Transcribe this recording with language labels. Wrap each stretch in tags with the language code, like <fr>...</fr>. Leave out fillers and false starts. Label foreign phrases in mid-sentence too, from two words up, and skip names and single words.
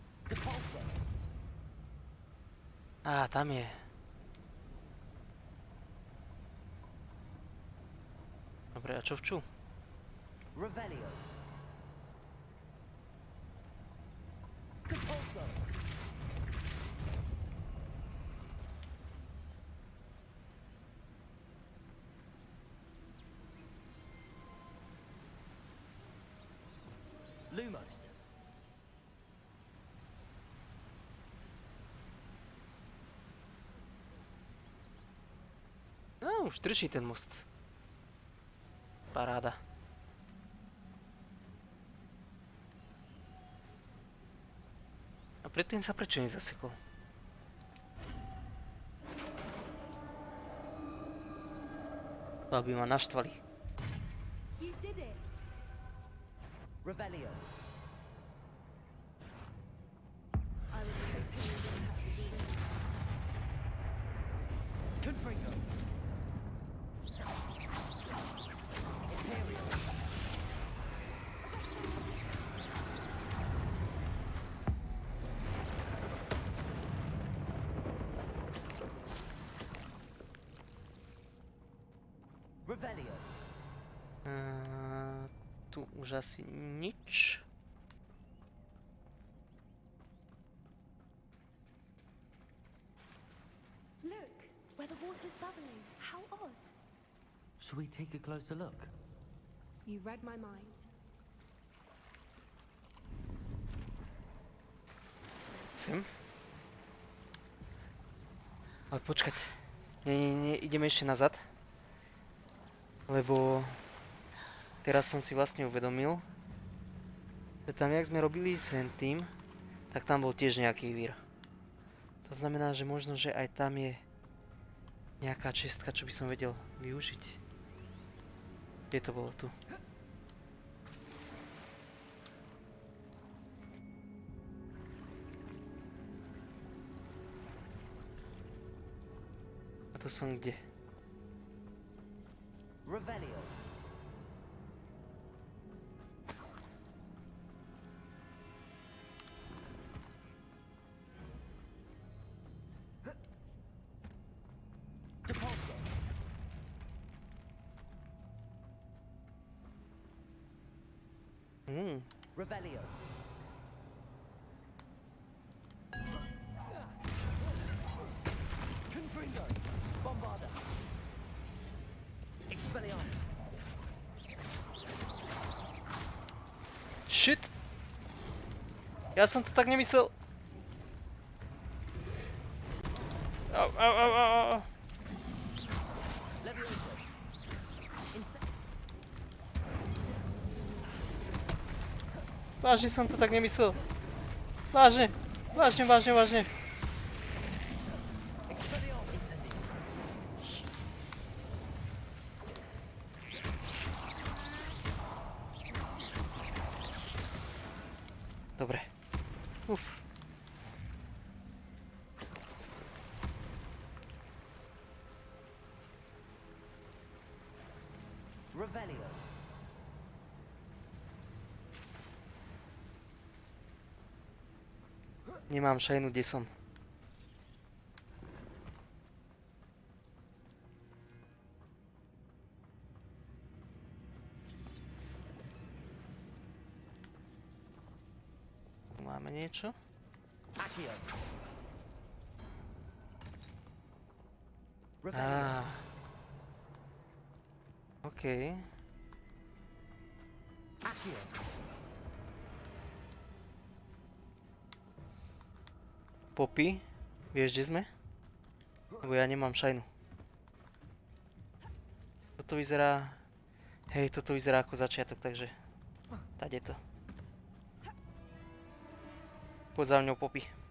<sk>Depulso. Á, tam je. Dobre, a čo vču? Revelio. Depulso. Lumos. No, už drží ten most. Paráda. A predtým sa prečo nezasekol? To by ma naštvali.</sk> <en>You did it!</en> <sk>Revelio.</sk> <en>I was hoping you didn't have to do this.</en> <sk>Confringo. Imperial. Revelio. Tu už asi nič.</sk> <en>Look, where the water's bubbling. How odd. Should we take a closer look? You read my mind.</en> <sk>Sem. Ale počkať. Nie, ideme ešte nazad. Lebo teraz som si vlastne uvedomil, že tam, jak sme robili Sentým, tak tam bol tiež nejaký vír. To znamená, že možno, že aj tam je nejaká čestka, čo by som vedel využiť. Kde to bolo? Tu. A to som kde? Revelio. Depulso. Revelio. Confringo. Bombarda. Expelliarmus. Shit! Ja som to tak nemyslel. Au, au, au, au, au. Levioso. Vážne som to tak nemyslel. Vážne. Vážne, vážne, vážne. Expelliarmus. Incendio. Dobre. Uf. Revelio. Nemám šajnu, kde som. Tu máme niečo. Accio. Revelio. Á. OK. Accio. Poppy, vieš, kde sme? Lebo ja nemám šajnu. Toto vyzerá... Hej, toto vyzerá ako začiatok, takže... Tade to. Poď za mňou, Poppy.</sk>